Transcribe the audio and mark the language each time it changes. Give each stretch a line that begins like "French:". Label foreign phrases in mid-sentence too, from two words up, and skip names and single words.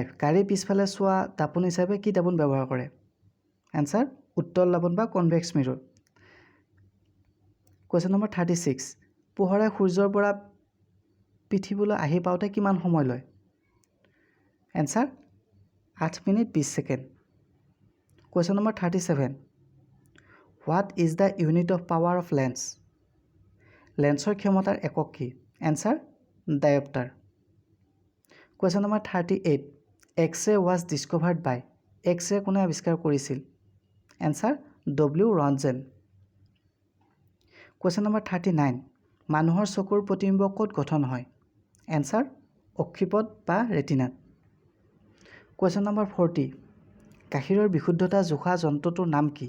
Assamese: গাড়ীৰ পিছফালে চোৱা দাপোন হিচাপে কি দাপোন ব্যৱহাৰ কৰে? এনসাৰ উত্তল দাপোন বা
English: convex mirror. Question number 36.
Assamese: পোহৰে সূৰ্যৰ পৰা পৃথিৱীলৈ আহি পাওঁতে কিমান সময় লয়? এনসাৰ 8 মিনিট 20 ছেকেণ্ড।
English: Question number 37. What is the unit of power of lens?
Assamese: লেন্সৰ ক্ষমতাৰ একক কি? এনসাৰ ডায়োপ্টাৰ।
English: Question number 38. X-ray was discovered by?
Assamese: X-ray কোনে আৱিষ্কাৰ কৰিছিল? এনসাৰ W. ৰন্টজেন।
English: Question number 39.
Assamese: মানুহৰ চকুৰ প্ৰতিবিম্ব ক'ত গঠন হয়? এনসাৰ অক্ষিপট বা ৰেটিনাত।
English: Question number 40.
Assamese: গাখীৰৰ বিশুদ্ধতা জোখা যন্ত্ৰটোৰ নাম কি?